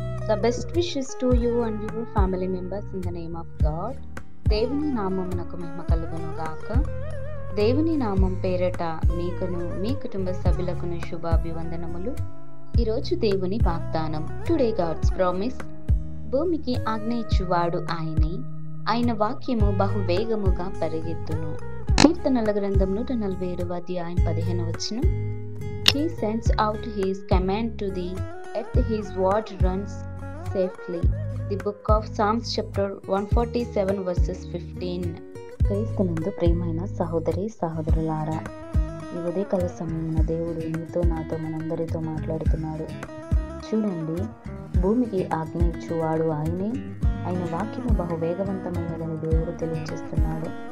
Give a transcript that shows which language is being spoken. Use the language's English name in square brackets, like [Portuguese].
[English] The best wishes to you and your family members in the name of God. [Telugu] దేవుని నామమునకు మహిమ కలుగును గాక. దేవుని నామం పేరట మీకును మీ కుటుంబ సభ్యులకును శుభాభివందనములు. ఈరోజు దేవుని వాగ్దానం. [English] Today God's promise. [Telugu] భూమికి ఆజ్ఞ ఇచ్చువాడు ఆయనే, ఆయన వాక్యము బహువేగముగా పరిగెత్తును. కీర్తనల గ్రంథం 147 అధ్యాయం 15 వచనం. [English] He sends out his command to the earth, his word runs safely. The book of Psalms chapter 147 verses 15. [Telugu] క్రీస్తునందు ప్రియమైన సహోదరి సహోదరులారా, ఈ ఉదయకాల సమయమున దేవుడు మీతో నాతో మనందరితో మాట్లాడుతున్నాడు. చూడండి, భూమికి ఆజ్ఞ ఇచ్చువాడు ఆయనే, ఆయన వాక్యము బహువేగవంతమైనదని దేవుడు తెలియజేస్తున్నాడు.